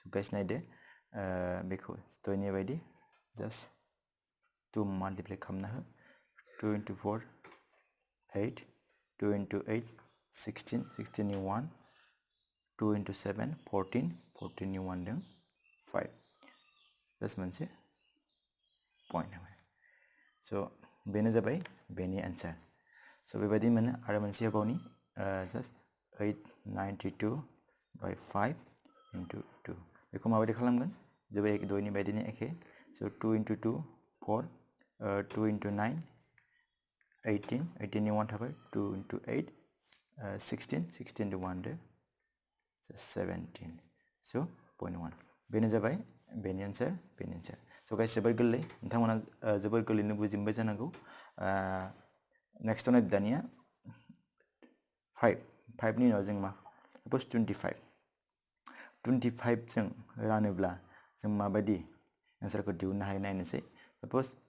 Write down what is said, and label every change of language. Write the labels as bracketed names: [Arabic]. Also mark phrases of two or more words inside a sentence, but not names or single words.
[Bodo] गाइस नायदो बेखौ दहायनि बायदि जास्ट 2 माल्टिप्लाइ खालामना हो 2 into 4 8 2 into 8 16 16 नि 1 2 into 7 14 14 नि 1 जों 5 जास्ट मोनसे पॉइंट होबाय स' बेनो जाबाय बेनि आन्सार स' बेबायदि मोनो आरो मोनसे होबावनि जास्ट 892 by 5 into 2 बेखौ माबायदि खालामगोन जोबोद दहायनि बायदिनो एखे स' 2 into 2 4 2 into 9 18 18 नि 1 थाबाय 2 into 8 16 16 to 1 17 स' पॉइंट 1 बेनो जाबाय बेनि आन्सार स' गाइस जोबोद गोरलै नोंथांमोना जोबोद गोरलैनो बुजिमोनबाय जानांगौ नेक्स्टआव नायदो दानिया 5 नि उनाव जों मा सापोज 25 जों रानोब्ला जों माबायदि आन्सारखौ दिहुननो हायो नायनोसै सापोज